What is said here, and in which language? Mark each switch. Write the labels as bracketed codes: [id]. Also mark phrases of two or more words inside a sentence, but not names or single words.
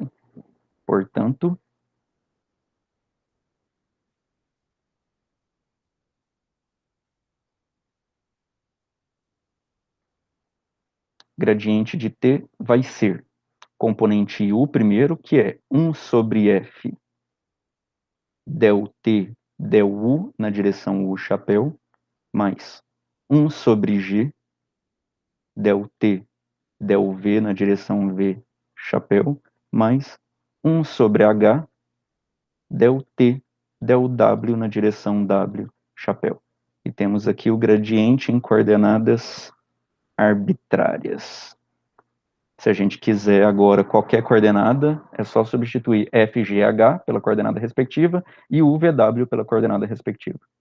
[pt] Portanto, gradiente de t vai ser componente u primeiro, que é 1 sobre f del t del u na direção u chapéu, mais 1 sobre g del t del v na direção v chapéu, mais 1 sobre h del t del w na direção w chapéu. E temos aqui o gradiente em coordenadas arbitrárias. Se a gente quiser agora qualquer coordenada, é só substituir FGH pela coordenada respectiva e UVW pela coordenada respectiva.